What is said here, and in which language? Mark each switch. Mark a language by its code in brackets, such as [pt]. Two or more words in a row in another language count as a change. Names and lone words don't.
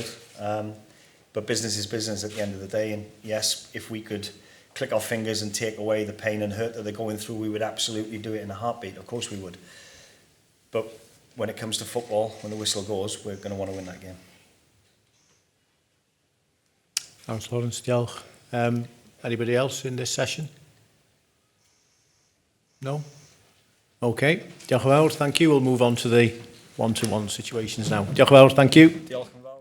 [en] But business is business at the end of the day. And yes, if we could click our fingers and take away the pain and hurt that they're going through, we would absolutely do it in a heartbeat. Of course we would. But when it comes to football, when the whistle goes, we're going to want to win that game. Thanks, Lawrence. Diolch. Anybody else in this session? No? [cy] Okay. Diolch yn fawr. [en] Thank you. We'll move on to the one-to-one situations now. [cy] Diolch yn fawr. [en] Thank you. [cy] Diolch.